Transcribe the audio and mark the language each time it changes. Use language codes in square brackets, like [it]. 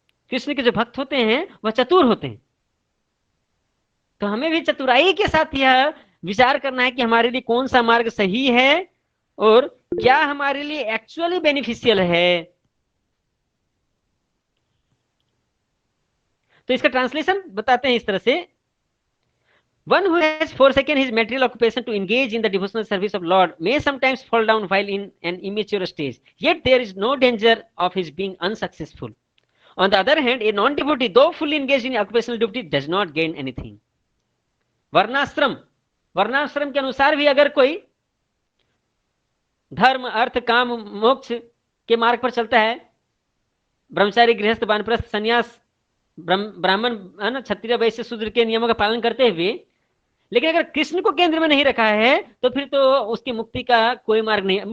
[hi] कृष्ण के जो भक्त होते हैं वह चतुर होते हैं। तो हमें भी चतुराई के साथ यह विचार करना है कि हमारे लिए कौन सा मार्ग सही है और क्या हमारे लिए एक्चुअली बेनिफिशियल है। तो इसका ट्रांसलेशन बताते हैं इस तरह से, [en] One who has forsaken his material occupation to engage in the devotional service of Lord may sometimes fall down while in an immature stage, yet there is no danger of his being unsuccessful. On the other hand, a non-devotee, though fully engaged in occupational duty, does not gain anything. [hi] वर्णाश्रम, वर्णाश्रम के अनुसार भी अगर कोई धर्म, अर्थ, काम, मोक्ष के मार्ग पर चलता है, ब्रह्मचारी, गृहस्थ, वानप्रस्थ, संन्यास, ब्राह्मण, क्षत्रिय, वैश्य, शूद्र के नियमों का पालन करते हुए, लेकिन अगर कृष्ण को केंद्र में नहीं रखा है तो फिर तो उसकी मुक्ति का कोई मार्ग नहीं है।